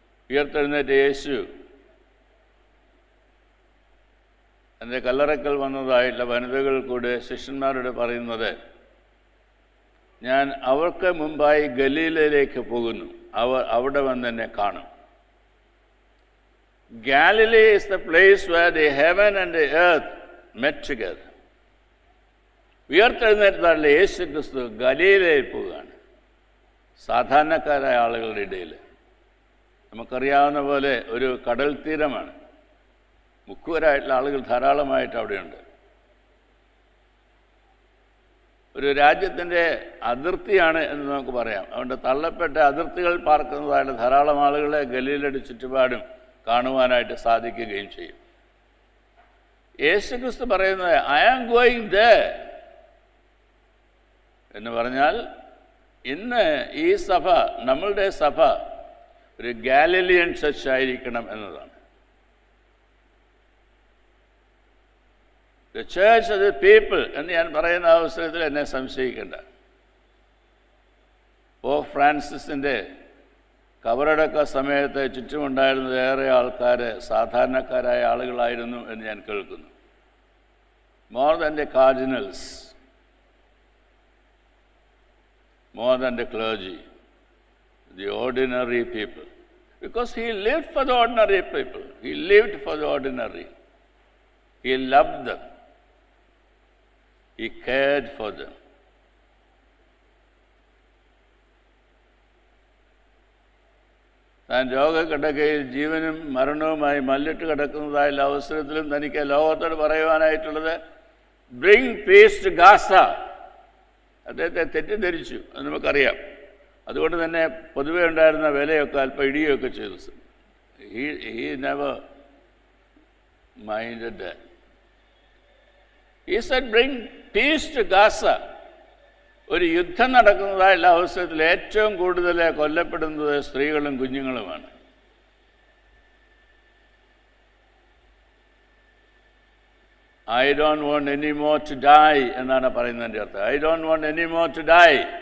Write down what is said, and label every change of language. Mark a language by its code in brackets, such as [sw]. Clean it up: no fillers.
[ml] ഉയർത്തെഴുന്നേറ്റ യേശു എൻ്റെ കല്ലറക്കൽ വന്നതായിട്ടുള്ള വനിതകൾ കൂടെ ശിഷ്യന്മാരോട് പറയുന്നത്, ഞാൻ അവർക്ക് മുമ്പായി ഗലീലയിലേക്ക് പോകുന്നു, അവർ അവിടെ വന്ന് എന്നെ കാണും. [en] Galilee is the place where the heaven and the earth met together. [ml] ഉയർത്തെഴുന്നേറ്റതായുള്ള യേശു ക്രിസ്തു ഗലീലയിൽ പോവുകയാണ്, സാധാരണക്കാരായ ആളുകളുടെ ഇടയിൽ. നമുക്കറിയാവുന്ന പോലെ ഒരു കടൽ തീരമാണ്, മുക്കുവരായിട്ടുള്ള ആളുകൾ ധാരാളമായിട്ട് അവിടെയുണ്ട്. ഒരു രാജ്യത്തിൻ്റെ അതിർത്തിയാണ് എന്ന് നമുക്ക് പറയാം. അതുകൊണ്ട് തള്ളപ്പെട്ട അതിർത്തികൾ പാർക്കുന്നതായിട്ട് ധാരാളം ആളുകളെ ഗലീലയുടെ ചുറ്റുപാടും കാണുവാനായിട്ട് സാധിക്കുകയും ചെയ്യും. യേശുക്രിസ്തു പറയുന്നത് [en] I am going there [ml] എന്ന് പറഞ്ഞാൽ ഇന്ന് ഈ സഭ, നമ്മളുടെ സഭ ഒരു ഗാലിലിയൻ ചർച്ച് ആയിരിക്കണം എന്നതാണ്. [en] the church of the people [ml] എന്ന് ഞാൻ പറയുന്ന അവസരത്തിൽ എന്നെ സംശയിക്കേണ്ട. പോപ്പ് ഫ്രാൻസിസിൻ്റെ കബറടക്ക സമയത്ത് ചുറ്റുമുണ്ടായിരുന്നത് ഏറെ ആൾക്കാർ സാധാരണക്കാരായ ആളുകളായിരുന്നു എന്ന് ഞാൻ കേൾക്കുന്നു. [en] More than the cardinals, more than the clergy, the ordinary people. Because he lived for the ordinary people. He lived for the ordinary. He loved them. He cared for them. [ml] താൻ രോഗക്കിടക്കയിൽ ജീവനും മരണവുമായി മല്ലിട്ട് കിടക്കുന്നതായുള്ള അവസരത്തിലും തനിക്ക് ലോകത്തോട് പറയുവാനായിട്ടുള്ളത് [en] Bring peace to Gaza. [ml] അദ്ദേഹത്തെ തെറ്റിദ്ധരിച്ചു, അത് നമുക്കറിയാം. അതുകൊണ്ട് തന്നെ പൊതുവെ ഉണ്ടായിരുന്ന വിലയൊക്കെ അല്പം ഇടിയൊക്കെ ചെയ്തു. [en] he never minded that. He said bring peace to Gaza. [ml] ഒരു യുദ്ധം നടക്കുന്നതായുള്ള അവസരത്തിൽ ഏറ്റവും കൂടുതൽ കൊല്ലപ്പെടുന്നത് സ്ത്രീകളും കുഞ്ഞുങ്ങളുമാണ്. [en] I don't want any more to die [ml] എന്നാണ് പറയുന്നതിൻ്റെ അർത്ഥം. [en] I don't want any more to die.